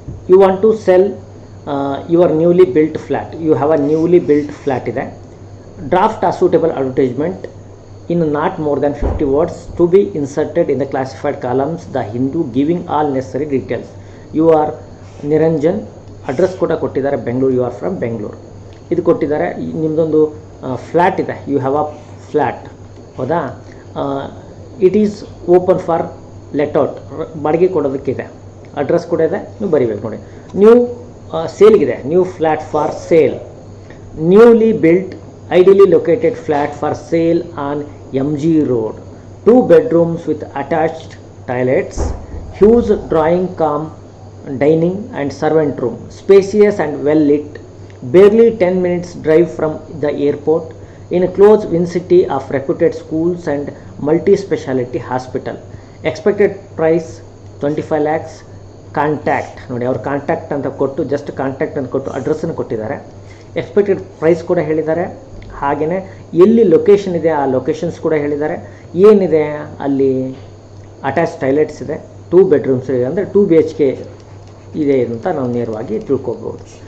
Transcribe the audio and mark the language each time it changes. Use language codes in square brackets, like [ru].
[en] You want to sell your newly built flat. You have a newly built flat [kn] ಇದೆ. [en] Draft a suitable advertisement in not more than 50 words to be inserted in the classified columns The Hindu, giving all necessary details. You are [kn] Niranjan, address ಕೂಡ ಕೊಟ್ಟಿದ್ದಾರೆ Bengaluru. [en] you are from Bengaluru [kn] ಇದು ಕೊಟ್ಟಿದ್ದಾರೆ. ನಿಮ್ಮದೊಂದು flat ಇದೆ, [en] you have a flat, [kn] ಹೌದಾ? [en] it is open for let out, [kn] ಬಾಡಿಗೆ ಕೊಡೋದಕ್ಕಿದೆ. Address ಕೂಡ ಇದೆ, ನೀವು ಬರೀಬೇಕು ನೋಡಿ. New ಸೇಲ್ಗಿದೆ, [en] New flat for sale, newly built ideally located flat for sale on MG road, 2 bedrooms with attached toilets, huge drawing cum dining and servant room, spacious and well lit, barely 10 minutes drive from the airport, in a close vicinity of reputed schools and multi-speciality hospital. Expected price 25 lakhs. [kn] Contact ನೋಡಿ, ಅವ್ರ contact ಅಂತ ಕೊಟ್ಟು, just contact ಅಂತ ಕೊಟ್ಟು ಅಡ್ರೆಸ್ಸನ್ನು ಕೊಟ್ಟಿದ್ದಾರೆ. Expected price ಕೂಡ ಹೇಳಿದ್ದಾರೆ. ಹಾಗೆಯೇ ಎಲ್ಲಿ ಲೊಕೇಶನ್ ಇದೆ ಆ ಲೊಕೇಶನ್ಸ್ ಕೂಡ ಹೇಳಿದ್ದಾರೆ. ಏನಿದೆ ಅಲ್ಲಿ? ಅಟ್ಯಾಚ್ ಟಾಯ್ಲೆಟ್ಸ್ ಇದೆ, 2 bedrooms ಇದೆ, ಅಂದರೆ 2 BHK ಇದೆ ಅಂತ ನಾವು ನೇರವಾಗಿ ತಿಳ್ಕೊಬೋದು.